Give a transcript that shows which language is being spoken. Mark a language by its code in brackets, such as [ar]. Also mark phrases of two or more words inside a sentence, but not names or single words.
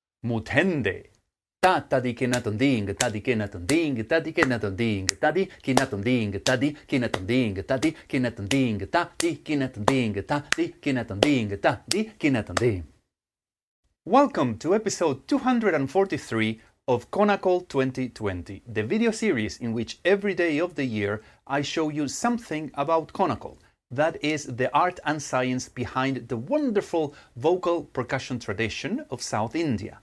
[en] mutende. Thadhikinathom Thadhikinathom Thadhikinathom Thadhikinathom DhingThadhi, Thadhikinathom DhingTha, Thadhikinathom DhingTha, Thadhikinathom. Welcome to episode 243 of Konnakol 2020, the video series in which every day of the year I show you something about Konnakol. That is the art and science behind the wonderful vocal percussion tradition of South India.